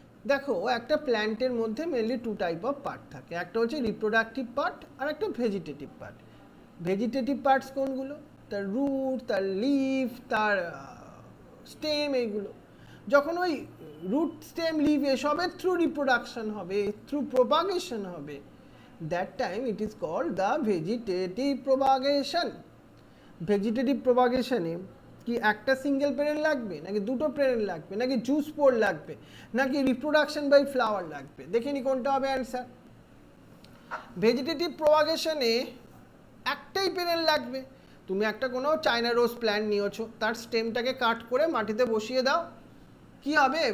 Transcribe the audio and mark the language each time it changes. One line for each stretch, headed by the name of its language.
Bangla: দেখো একটা প্ল্যান্টের মধ্যে
English: mainly 2 type of part
Bangla: থাকে, একটা হচ্ছে রিপ্রোডাক্টিভ পার্ট আর একটা ভেজিটেটিভ পার্ট। ভেজিটেটিভ পার্টস কোনগুলো? তার রুট, তার লিফ, তার স্টেম, এইগুলো। যখন ওই রুট, স্টেম, লিফ এসবের
English: through reproduction
Bangla: হবে,
English: through propagation
Bangla: হবে,
English: that time it is called the vegetative propagation.
Bangla: Vegetative প্রপাগেশনে কি একটা সিঙ্গেল প্যারেন্ট লাগবে, নাকি দুটো প্যারেন্ট লাগবে, নাকি জুস স্পোর লাগবে, নাকি রিপ্রোডাকশন বাই ফ্লাওয়ার লাগবে? দেখে নি কোনটা হবে অ্যান্সার। ভেজিটেটিভ প্রপাগেশনে একটাই প্যারেন্ট লাগবে। তুমি একটা কোনো চায়না রোজ প্ল্যান্ট নিয়েছো, তার স্টেমটাকে কাট করে মাটিতে বসিয়ে দাও, কি হবে?